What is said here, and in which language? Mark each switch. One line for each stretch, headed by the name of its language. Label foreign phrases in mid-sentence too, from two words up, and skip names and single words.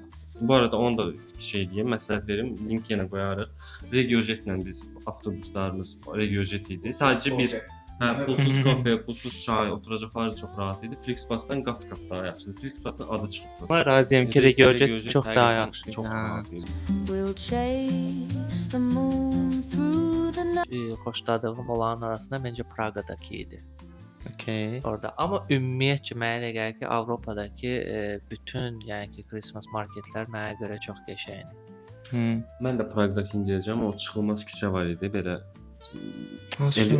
Azerbaijani: Bu arada onu da şey deyim, məsləhət verim, link yenə qoyarıq. Regiojetlə biz avtobuslarımız Regiojet idi. Sadəcə bir pulsuz kafe, pulsuz çay, oturacaqlar çox rahat idi. Flixbusdan qat-qat daha yaxşıdır. Flixbusın adı çıxdı. Amma razıyam ki, Regiojet çox daha yaxşıdır. Çox Ha. rahat idi.
English: We'll chase the moon through the night.
Azerbaijani: xoşladığım olanın arasında məncə Praqadakı idi. Okay. Orada. Amma ümumiyyətcə mənə elə gəlir ki, Avropadakı bütün, yəni ki,
English: Christmas marketlər
Azerbaijani: mənə görə çox qəşəngdir. Mən də Praqdakını deyəcəm. O çıxılmaz küçə var idi, belə Olsun.